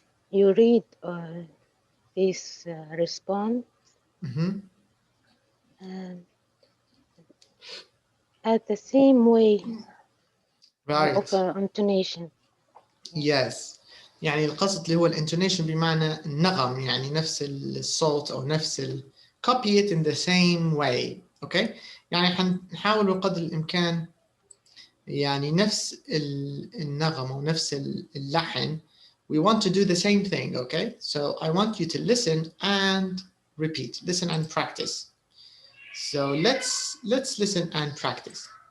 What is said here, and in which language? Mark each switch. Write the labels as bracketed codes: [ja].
[en] You read this response at the same way right. of intonation. Yes. [ar] يعني القصد اللي هو الانتونيشن بمعنى النغم يعني نفس الصوت أو نفس [en] copy it in the same way. Okay. [ar] يعني حنحاول بقدر الإمكان يعني نفس النغم أو نفس اللحن. [en] We want to do the same thing. Okay. So I want you to listen and repeat. Listen and practice. So let's listen and practice.